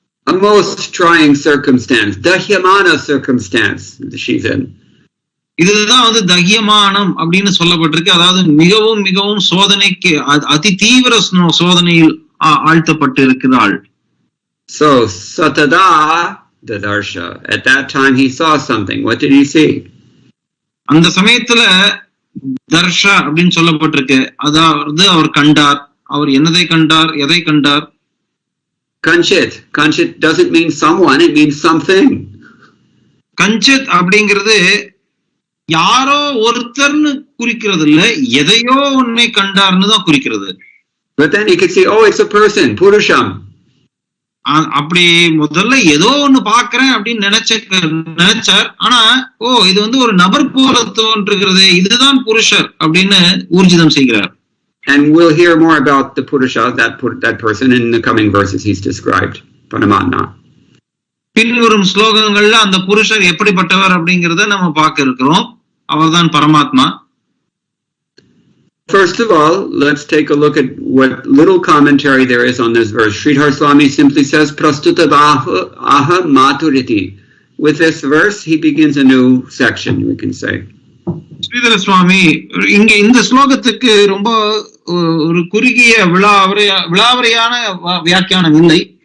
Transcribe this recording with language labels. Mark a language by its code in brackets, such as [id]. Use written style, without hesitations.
[en] A most trying circumstance, dahyamana circumstance she's in. [ta] இதுதான் வந்து தகியமானம் அப்படின்னு சொல்லப்பட்டிருக்கு. அதாவது மிகவும் மிகவும் சோதனைக்கு அதி தீவிர சோதனையில் ஆழ்த்தப்பட்டு இருக்கிறாள். [en] So satada dadarsha, at that time he saw something. What did he see? [ta] அந்த சமயத்துல தர்ஷா அப்படின்னு சொல்லப்பட்டிருக்கு. அதாவது அவர் கண்டார். அவர் என்னதை கண்டார், எதை கண்டார்? [en] Kanchit doesn't mean someone, it means something. [ta] கஞ்சித் அப்படிங்கிறது யாரோ ஒருத்தர்னு குறிக்கிறது இல்ல, எதையோ ஒன்னை கண்டார்னு தான் குறிக்கிறது. [en] But then you could see, oh, it's a person, Purusham. [ta] அப்படி முதல்ல ஏதோ ஒண்ணு பாக்குறேன் அப்படின்னு நினைச்சார். ஆனா இது வந்து ஒரு நபர் போல தோன்றுகிறது, இதுதான் புருஷர் அப்படின்னு ஊர்ஜிதம் செய்கிறார். [en] And we'll hear more about the Purusha, that person, in the coming verses he's described. Paramatma. [ta] பின்வரும் ஸ்லோகங்கள்ல அந்த புருஷர் எப்படிப்பட்டவர் அப்படிங்கறத நம்ம பார்க்க இருக்கிறோம். அவர்தான் பரமாத்மா. [en] First of all, let's take a look at what little commentary there is on this verse. Sridhar Swami simply says, [sa] Prastutadaha maturiti. [en] With this verse, he begins a new section, we can say. [ta] Sridhara சுவாமி இங்க இந்த ஸ்லோகத்துக்கு ரொம்ப ஒரு குறுகிய விளாவரியான வியாக்கியானம் இல்லை.